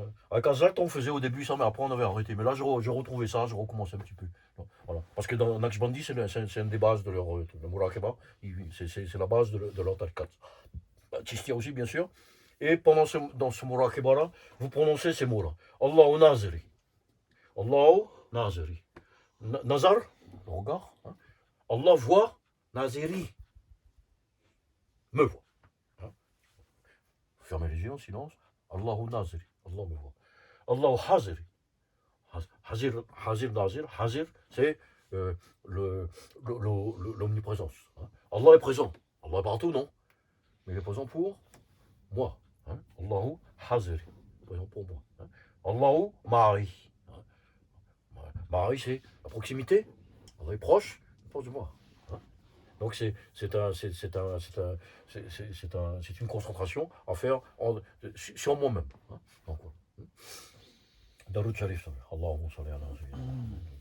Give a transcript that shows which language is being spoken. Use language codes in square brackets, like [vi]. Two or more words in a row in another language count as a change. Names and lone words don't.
[fr] Avec Azat, on faisait au début ça, mais après on avait arrêté. Mais là, j'ai retrouvé ça, je recommence un petit peu. Voilà. Parce que dans Naqshbandi, c'est une des bases de leur Muraqaba. C'est la base de leur tariqat. Tistia aussi, bien sûr. Et dans ce Muraqaba-là, vous prononcez ces mots-là. [ar] الله ناظري الله ناظري. [fr] Nazar, le regard. Hein. Allah voit, Naziri me voit. Hein. Fermez les yeux en silence. [ar] الله ناظري. [fr] Allah me voit. [ar] الله حاضري. حاضر ناظر حاضر, [fr] c'est l'omniprésence. Hein. Allah est présent. Allah est partout, non? Mais il est présent pour moi. Hein. [ar] الله حاضري. [fr] Présent pour moi. Hein. [ar] الله معي. [fr] Hein. Ma'ari, c'est la proximité. Allah est proche de moi. Donc c'est une concentration à faire sur moi-même. Hein. Donc, [ur] درود شریف, [ar] اللهم صل على سيدنا.